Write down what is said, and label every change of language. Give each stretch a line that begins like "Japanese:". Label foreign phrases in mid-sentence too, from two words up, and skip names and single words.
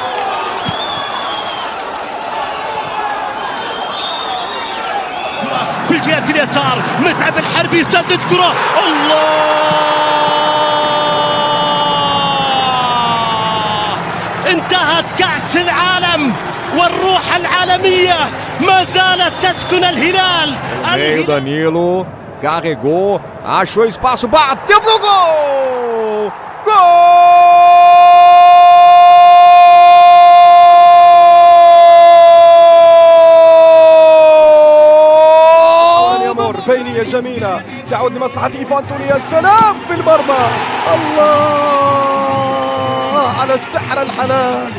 Arabic: في جهة اليسار. متعب الحربي يسدد كرة. الله، انتهت كأس العالم والروح العالمية ما زالت تسكن الهلال.
Portuguese: Meio Danilo, carregou, achou espaço, bateu pro gol!
Arabic: بينية جميلة تعود لمصلحة إيفانتوني. يا سلام في المرمى. الله على السحر الحلال.